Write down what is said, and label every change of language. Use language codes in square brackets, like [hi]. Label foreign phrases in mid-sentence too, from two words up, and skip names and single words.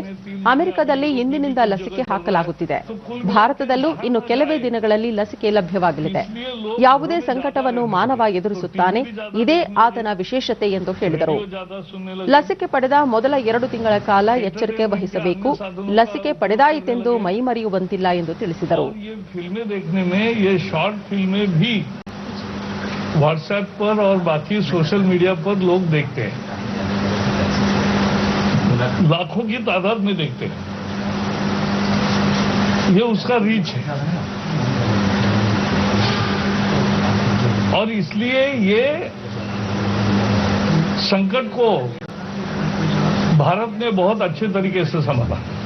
[kn] ಅಮೆರಿಕದಲ್ಲಿ ಇಂದಿನಿಂದ ಲಸಿಕೆ ಹಾಕಲಾಗುತ್ತಿದೆ. ಭಾರತದಲ್ಲೂ ಇನ್ನು ಕೆಲವೇ ದಿನಗಳಲ್ಲಿ ಲಸಿಕೆ ಲಭ್ಯವಾಗಲಿದೆ. ಯಾವುದೇ ಸಂಕಟವನ್ನು ಮಾನವ ಎದುರಿಸುತ್ತಾನೆ. ಇದೇ ಆತನ ವಿಶೇಷತೆ ಎಂದು ಹೇಳಿದರು. ಲಸಿಕೆ ಪಡೆದ ಮೊದಲ 2 ತಿಂಗಳ ಕಾಲ ಎಚ್ಚರಿಕೆ ವಹಿಸಬೇಕು. ಲಸಿಕೆ ಪಡೆದಾಯಿತೆಂದು ಮೈಮರೆಯುವಂತಿಲ್ಲ ಎಂದು ತಿಳಿಸಿದರು. [hi] व्हाट्सएप पर और बाकी [en] social media [hi] पर लोग देखते हैं, लाखों की तादाद में देखते हैं. ये उसका रीच है और इसलिए ये संकट को भारत ने बहुत अच्छे तरीके से संभाला.